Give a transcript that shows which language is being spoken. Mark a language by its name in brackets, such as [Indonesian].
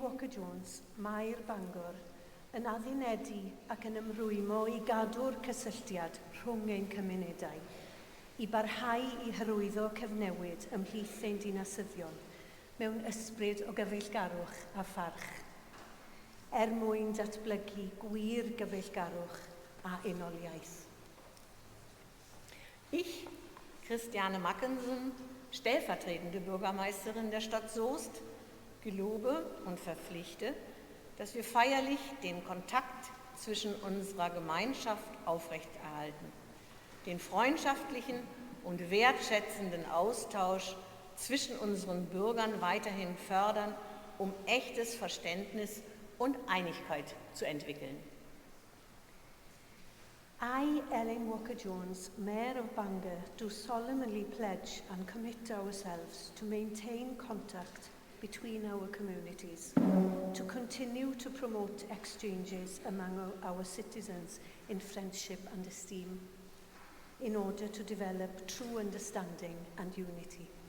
[Welsh] Jones, Mair Bangor, yn addynedu ac yn ymrwymo i gadw'r cysylltiad rhwng ein cymunedau, i barhau i hyrwyddo cyfnewid ymhlith ein dinasyddion mewn ysbryd o gyfeillgarwch a pharch, mwyn datblygu gwir gyfeillgarwch a unoliaeth. [German] Ich, Christiane Mackensen, stellvertretende Bürgermeisterin der Stadt Soest, gelobe und verpflichte, dass wir feierlich den Kontakt zwischen unserer Gemeinschaft aufrechterhalten, den freundschaftlichen und wertschätzenden Austausch zwischen unseren Bürgern weiterhin fördern, um echtes Verständnis und Einigkeit zu entwickeln. [English] I, Ellen Walker-Jones, Mayor of Bangor, do solemnly pledge and commit ourselves to maintain contact between our communities, to continue to promote exchanges among our citizens in friendship and esteem, in order to develop true understanding and unity.